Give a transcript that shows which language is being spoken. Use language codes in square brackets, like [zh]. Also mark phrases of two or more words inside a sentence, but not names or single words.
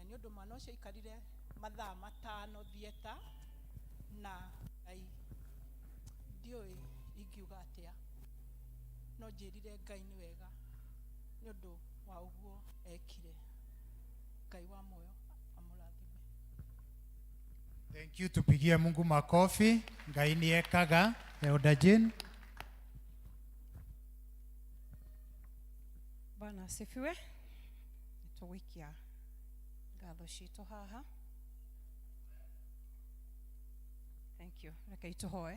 [ki] Ni undu mwana ucio ikarire mathaa 5 thieta na Ngai ndioi ingiuga atia no njirire Ngai ni wega ni undu wa uguo ekire. Ngai wa moyo amurathime. [en] Thank you, [sw] tupigie Mungu makofi. [ki] Ngai ni ekaga. Elder Jane. [sw] Bwana asifiwe. [ki] Nitũgũikia ngatho citũ haha. [en] Thank you. [ki] Reke itũhoe.